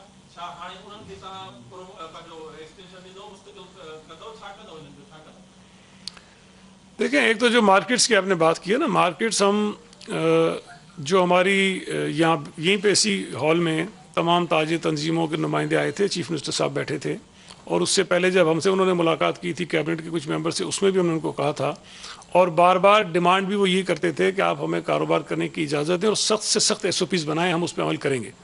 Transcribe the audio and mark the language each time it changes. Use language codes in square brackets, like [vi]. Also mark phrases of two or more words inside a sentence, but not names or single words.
[sd] छा हाणे उन्हनि खे तव्हां पंहिंजो एक्सटेंशन ॾींदव, मुस्तक़िल कंदव, छा कंदव हिननि जो, छा कंदव؟ [ur] دیکھیں ایک تو جو مارکیٹس کی آپ نے بات کی ہے نا، مارکیٹس ہم جو ہماری یہیں پہ اسی ہال میں تمام تاجر تنظیموں کے نمائندے آئے تھے، [en] chief minister [ur] صاحب بیٹھے تھے، اور اس سے پہلے جب ہم سے انہوں نے ملاقات کی تھی کیبنٹ کے کچھ ممبر سے، اس میں بھی ہم نے ان کو کہا تھا، اور بار بار ڈیمانڈ بھی وہ یہی کرتے تھے کہ آپ ہمیں کاروبار کرنے کی اجازت دیں اور سخت سے سخت SOPs بنائیں، ہم اس پہ عمل کریں گے.